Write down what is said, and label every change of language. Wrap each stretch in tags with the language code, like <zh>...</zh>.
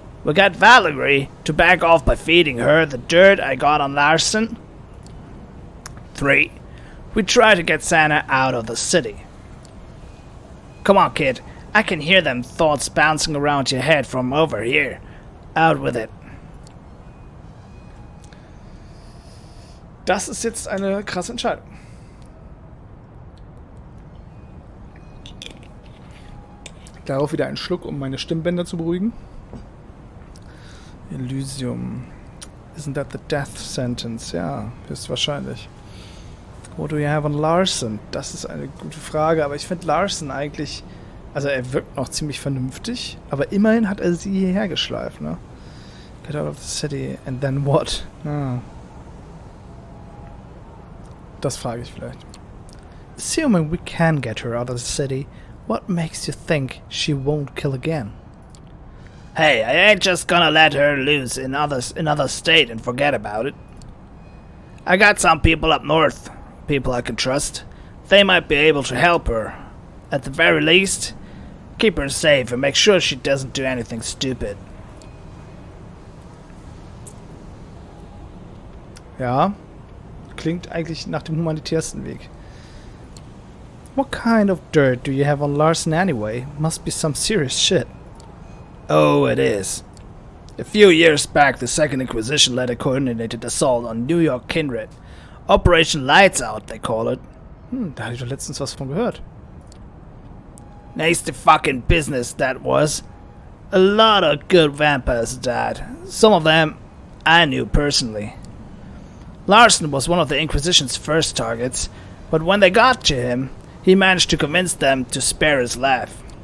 <en>We got Valerie to back off by feeding her the dirt I got on Larson. 3. We try to get Sana out of the city. Come on, kid. I can hear them thoughts bouncing around your head from over here. Out with it.</en> <de>Das ist jetzt eine krasse Entscheidung. Darauf wieder einen Schluck, um meine Stimmbänder zu beruhigen.</de> <en>Elysium. Isn't that the death sentence?</en> <de>Ja, höchstwahrscheinlich.</de> <en>What do you have on Larson?</en> <de>Das ist eine gute Frage, aber ich finde Larson eigentlich... Also er wirkt noch ziemlich vernünftig, aber immerhin hat er sie hierher geschleift, ne?</de> <en>Get out of the city and then what?</en> <de>Das frage ich vielleicht.</de> <en>Assuming we can get her out of the city, what makes you think she won't kill again? Hey, I ain't just gonna let her loose in another state and forget about it. I got some people up north, people I can trust. They might be able to help her. At the very least, keep her safe and make sure she doesn't do anything stupid.</en> <de>Ja, klingt eigentlich nach dem humanitärsten Weg.</de> <en>What kind of dirt do you have on Larson anyway? Must be some serious shit. Oh, it is. A few years back, the Second Inquisition led a coordinated assault on New York kindred. Operation Lights Out, they call it.</en> <de>Da hatte ich doch letztens was von gehört.</de> <en>Nasty fucking business that was. A lot of good vampires died. Some of them I knew personally. Larson was one of the Inquisition's first targets, but when they got to him, he managed to convince them to spare his life.</en>